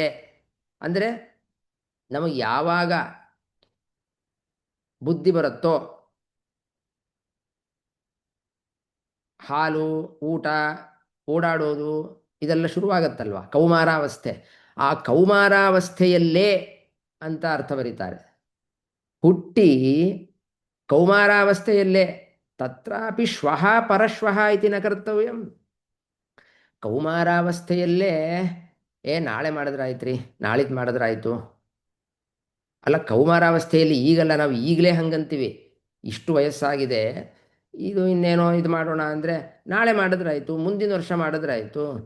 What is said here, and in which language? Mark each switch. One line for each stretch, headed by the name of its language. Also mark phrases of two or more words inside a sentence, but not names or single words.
Kannada: ಅಂದರೆ ನಮಗೆ ಯಾವಾಗ ಬುದ್ಧಿ ಬರುತ್ತೋ, ಹಾಲು, ಊಟ, ಓಡಾಡೋದು ಇದೆಲ್ಲ ಶುರುವಾಗತ್ತಲ್ವ, ಕೌಮಾರಾವಸ್ಥೆ. ಆ ಕೌಮಾರಾವಸ್ಥೆಯಲ್ಲೇ ಅಂತ ಅರ್ಥ ಬರೀತಾರೆ. ಹುಟ್ಟಿ ಕೌಮಾರಾವಸ್ಥೆಯಲ್ಲೇ
Sanskrit: ತತ್ರಾಪಿ ಶ್ವಃ ಪರಶ್ವಃ ಇತಿ ನ ಕರ್ತವ್ಯಂ.
Kannada: ಕೌಮಾರಾವಸ್ಥೆಯಲ್ಲೇ ನಾಳೆ ಮಾಡಿದ್ರಾಯ್ತ್ರಿ, ನಾಳಿದ್ದು ಮಾಡಿದ್ರಾಯ್ತು. ಅಲ್ಲ, ಕೌಮಾರಾವಸ್ಥೆಯಲ್ಲಿ ಈಗಲ್ಲ, ನಾವು ಈಗಲೇ ಹಂಗಂತೀವಿ. ಇಷ್ಟು ವಯಸ್ಸಾಗಿದೆ, ಇದು ಇನ್ನೇನೋ ಇದು ಮಾಡೋಣ ಅಂದರೆ ನಾಳೆ ಮಾಡಿದ್ರಾಯ್ತು, ಮುಂದಿನ ವರ್ಷ ಮಾಡಿದ್ರಾಯ್ತು.